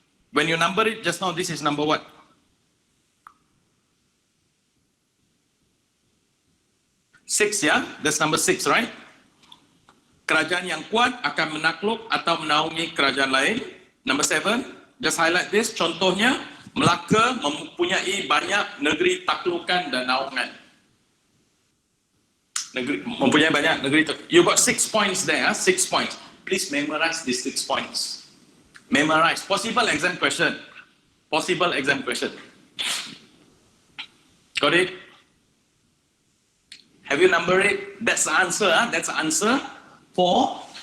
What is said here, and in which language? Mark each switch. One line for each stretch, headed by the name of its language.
English: When you number it just now, this is number what? Six, ya. That's number 6, right?
Malay: Kerajaan yang kuat akan menakluk atau menaungi kerajaan lain.
English: Number 7, just highlight this.
Malay: Contohnya, Melaka mempunyai banyak negeri taklukan dan naungan. Mempunyai banyak negeri taklukan.
English: You got 6 points there, 6 points. Please memorize these 6 points. Memorize. Possible exam question. Possible exam question. Got it? Have you numbered it? That's the answer, That's the answer. 4.